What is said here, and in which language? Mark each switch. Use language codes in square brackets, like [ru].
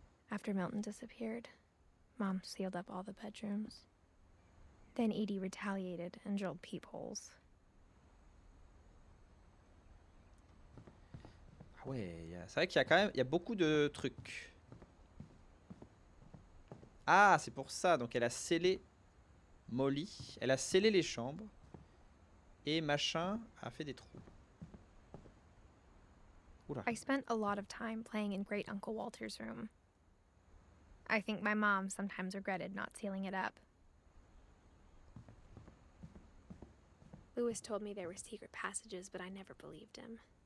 [en] After Milton disappeared, Mom sealed up all the bedrooms. Then Edie retaliated and drilled peepholes. [fr] Ah ouais, c'est vrai qu'il y a quand même, il y a beaucoup de trucs. Ah, c'est pour ça. Donc elle a scellé Molly, elle a scellé les chambres et machin a fait des trous. Oula. [en] I spent a lot of time playing in Great Uncle Walter's room. I think my mom sometimes regretted not sealing it up. Louis told me there were secret passages, but I never believed him.